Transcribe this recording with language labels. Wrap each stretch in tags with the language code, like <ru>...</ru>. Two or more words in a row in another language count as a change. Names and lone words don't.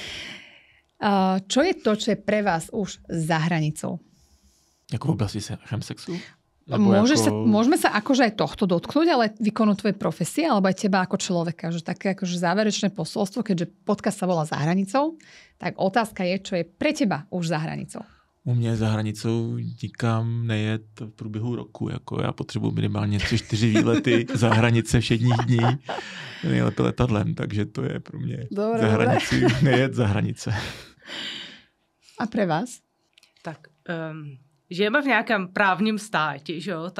<sk>Čo je to, čo je pre vás už za hranicou?</sk> <cs>Jako v oblasti chemsexu?</cs> <sk>Môžeme sa akože aj tohto dotknúť, ale výkonu tvojej profesie, alebo aj teba ako človeka, že také akože záverečné posolstvo, keďže podcast sa volá Za hranicou, tak otázka je, čo je pre teba už za hranicou.</sk> <cs>U mě za hranicou nikam nejet v průběhu roku. Jako já potřebuji minimálně 3-4 výlety za hranice všedních dní. Nejlépe letadlem, takže to je pro mě za hranici nejet za hranice.</cs> <sk>A pre vás?</sk> <cs>Tak žijeme v nějakém právním státě, že jo?</cs>